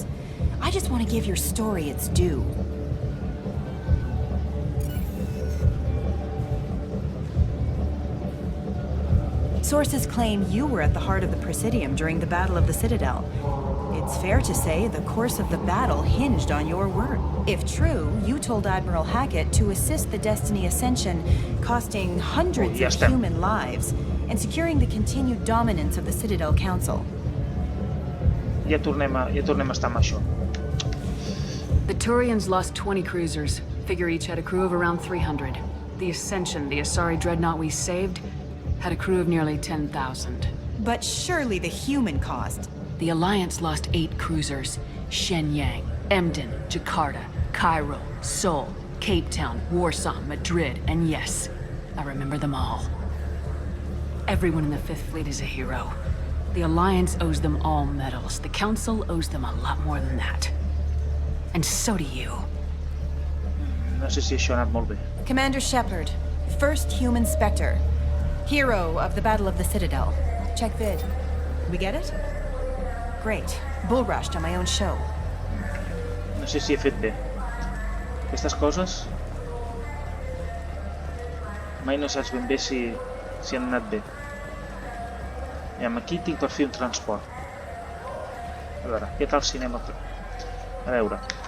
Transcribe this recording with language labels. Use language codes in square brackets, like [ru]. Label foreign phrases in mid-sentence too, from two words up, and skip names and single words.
[en] I just want to give your story its due. Sources claim you were at the heart of the Presidium during the Battle of the Citadel. It's fair to say the course of the battle hinged on your word. If true, you told Admiral Hackett to assist the Destiny Ascension, costing hundreds of human lives, and securing the continued dominance of the Citadel Council. [ca] Ja tornem a estar amb això. [en] The Turians lost 20 cruisers. Figure each had a crew of around 300. The Ascension, the Asari dreadnought we saved, had a crew of nearly 10,000. But surely the human cost. The Alliance lost 8 cruisers. Shenyang, Emden, Jakarta, Cairo, Seoul, Cape Town, Warsaw, Madrid, and yes, I remember them all. Everyone in the Fifth Fleet is a hero. The Alliance owes them all medals. The Council owes them a lot more than that. And so do you. [ca] No sé si això ha anat molt bé. [en] Commander Shepard, first human Spectre. Hero of the Battle of the Citadel. Check vid. We get it? Great. Bull rushed on my own show. [ca] No sé si he fet bé. Aquestes coses... mai no saps ben bé si han anat bé. I aquí tinc per fer un transport. A veure, què tal cinema? A veure.